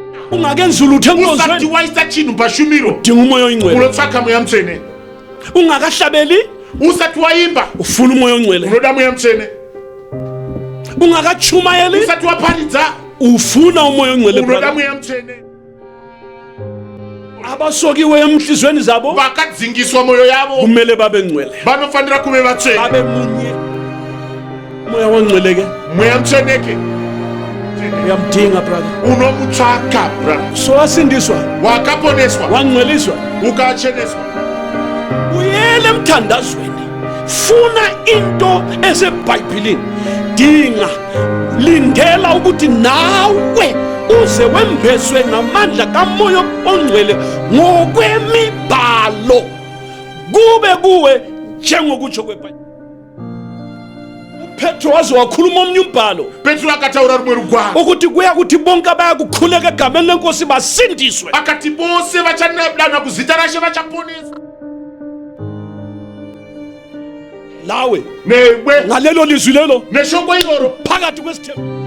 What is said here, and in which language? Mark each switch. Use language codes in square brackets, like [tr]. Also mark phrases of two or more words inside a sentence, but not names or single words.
[nd] ungakenzi ulutho [sn] usati [nd] enkonzweni [sn] waisa chinu pashumiro [nd] udinga umoya oyingcwele [sn] unotsvaka mweya mutsvene [nd] ungakahlabeli [sn] usati waimba [nd] ufuna umoya oyingcwele [sn] unoda mweya mutsvene [nd] ungakachumayeli [sn] usati waparidza [nd] ufuna umoya oyingcwele [sn] unoda [en] brother. [sn] mweya mutsvene [nd] abasokiweyo emhlizweni zabo [sn] vakadzingiswa mwoyo yavo [nd] kumele babe ngcwele [sn] vanofanira kuve vatsvene [nd] babe munye umoya wongcweleke [sn] mweya mutsveneke [nd] uyamdinga brother. [sn] unomutsvaka brother [nd] So wasindiswa [sn] wakaponeswa [nd] wangcweliswa [sn] ukacheneswa [nd] uyele emthandazweni funa into esebhayibhilini dinga lindela ukuthi nawe uze wembeswe ngamandla kamoya ongcwele ngokwemibhalo kube kuwe njengokutsho kwebhayibhili. uPetro waze wakhuluma omnye umbhalo [sn] petro akataura rumwe rugwaro [nd] ukuthi kuya kuthi bonke abayakukhuleka egameni lenkosi basindiswe. [sn] akati vose vachandanwa kuzita rashe vachaponesa [nd] lawe [sn] newe [nd] ngalelo lizwi lelo [sn] neshoko iroro [nd] phakathi kwesithembu